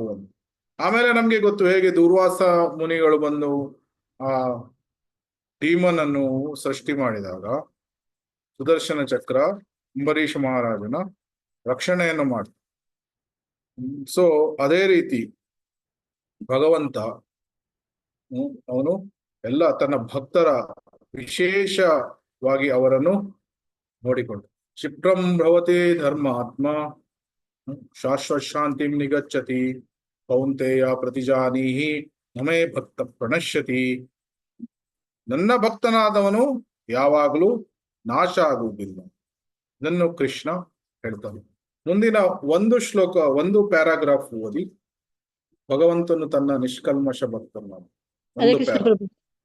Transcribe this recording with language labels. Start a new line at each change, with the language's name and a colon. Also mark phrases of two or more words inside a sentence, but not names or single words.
Kannada: ಆಮೇಲೆ ನಮ್ಗೆ ಗೊತ್ತು ಹೇಗೆ ದುರ್ವಾಸ ಮುನಿಗಳು ಬಂದು ಆ ಡೀಮನ್ ಅನ್ನು ಸೃಷ್ಟಿ ಮಾಡಿದಾಗ ಸುದರ್ಶನ ಚಕ್ರ ಅಂಬರೀಷ ಮಹಾರಾಜನ ರಕ್ಷಣೆಯನ್ನು ಮಾಡ್ತಾರೆ. ಸೊ ಅದೇ ರೀತಿ ಭಗವಂತ ಅವನು ಎಲ್ಲ ತನ್ನ ಭಕ್ತರ ವಿಶೇಷವಾಗಿ ಅವರನ್ನು ನೋಡಿಕೊಂಡು,
Sanskrit: ಕ್ಷಿಪ್ರಂ ಭವತಿ ಧರ್ಮಾತ್ಮ ಶಾಶ್ವತ ಶಾಂತಿಂ ನಿಗಚ್ಚತಿ ಕೌಂತೆಯ ಪ್ರತಿಜಾನೀಹಿ ನಮೇ ಭಕ್ತ ಪ್ರಣಶ್ಯತಿ.
Kannada: ನನ್ನ ಭಕ್ತನಾದವನು ಯಾವಾಗಲೂ ನಾಶ ಆಗುವುದಿಲ್ಲ. ಇದನ್ನು ಕೃಷ್ಣ ಹೇಳ್ತಾನೆ. ಮುಂದಿನ ಒಂದು ಶ್ಲೋಕ, ಒಂದು ಪ್ಯಾರಾಗ್ರಾಫ್ ಓದಿ. ಭಗವಂತನು ತನ್ನ ನಿಷ್ಕಲ್ಮಶ ಭಕ್ತನ. ಹರೇ ಕೃಷ್ಣ ಪ್ರಭು.